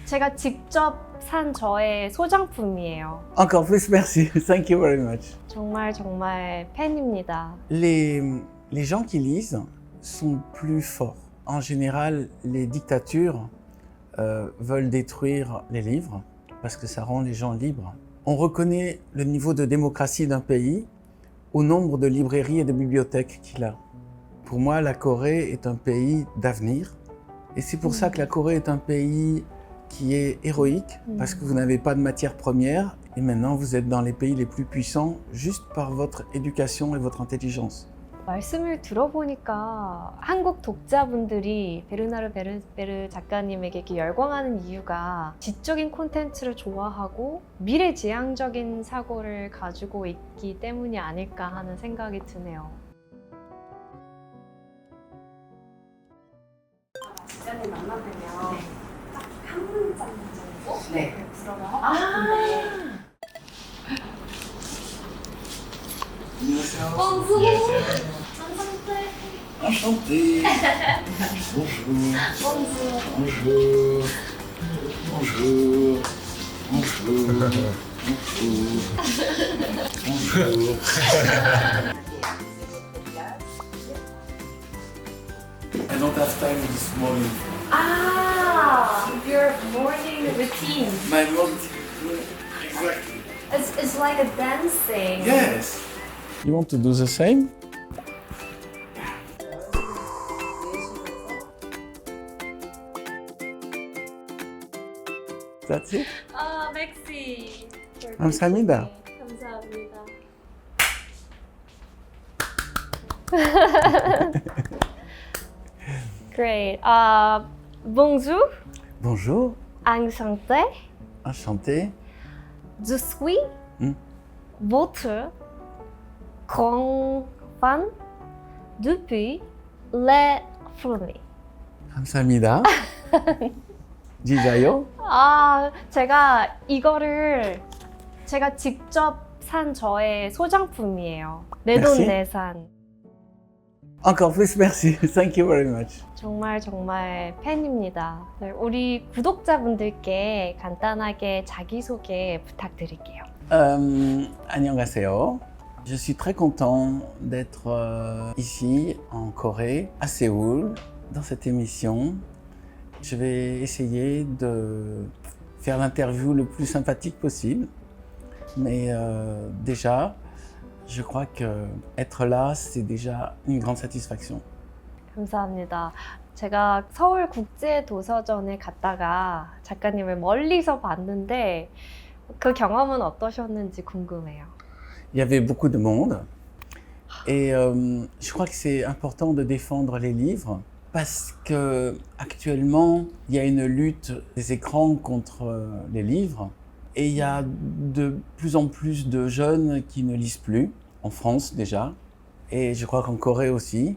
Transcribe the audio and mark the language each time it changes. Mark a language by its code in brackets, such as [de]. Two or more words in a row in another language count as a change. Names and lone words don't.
[ko] 제가 직접 산 저의 소장품이에요. [fr] Encore plus, merci. [en] Thank you very much. [ko] 정말 팬입니다. [fr] Les gens qui lisent sont plus forts. En général, les dictatures veulent détruire les livres parce que ça rend les gens libres. On reconnaît le niveau de démocratie d'un pays au nombre de librairies et de bibliothèques qu'il a. Pour moi, la Corée est un pays d'avenir et c'est pour ça que la Corée est un pays qui est héroïque parce que vous n'avez pas de matières premières et maintenant vous êtes dans les pays les plus puissants juste par votre éducation et votre intelligence. [ko] 말씀을 들어보니까 한국 독자분들이 베르나르 베르베르 작가님에게 이렇게 열광하는 이유가 지적인 콘텐츠를 좋아하고 미래지향적인 사고를 가지고 있기 때문이 아닐까 하는 생각이 드네요. 작가님 만나뵈면 딱 한 문장 정도 네. 불어를 하고 싶은데 [fr] Enchanté. Bonjour. Bonjour. Bonjour. Bonjour. Bonjour. [en] I don't have time this morning. Your morning routine. My morning. Exactly. It's like a dancing. Yes. You want to do the same? That's it. [ko] 맥시. 감사합니다. 감사합니다. [en] Great. [fr] Bonjour. Bonjour. Enchanté. Enchanté. Je suis Hmm. votre grand fan depuis les premiers. [ko] 감사합니다. 진짜요? 제가 이거를 제가 직접 산 저의 소장품이에요. 내돈내산. [fr] Encore plus, merci. [en] Thank you very much. [ko] 정말 팬입니다. 네, 우리 구독자분들께 간단하게 자기소개 부탁드릴게요. 안녕하세요. [fr] Je suis très content d'être ici en Corée, à Séoul, dans cette émission. Je vais essayer de faire l'interview le plus sympathique possible. Mais déjà, je crois qu'être là, c'est déjà une grande satisfaction. [ko] 감사합니다. 제가 서울 국제도서전에 갔다가 작가님을 멀리서 봤는데 그 경험은 어떠셨는지 궁금해요. [fr] Il y avait beaucoup de monde et je crois que c'est important de défendre les livres parce que actuellement il y a une lutte des écrans contre les livres et il y a de plus en plus de jeunes qui ne lisent plus, en France déjà, et je crois qu'en Corée aussi.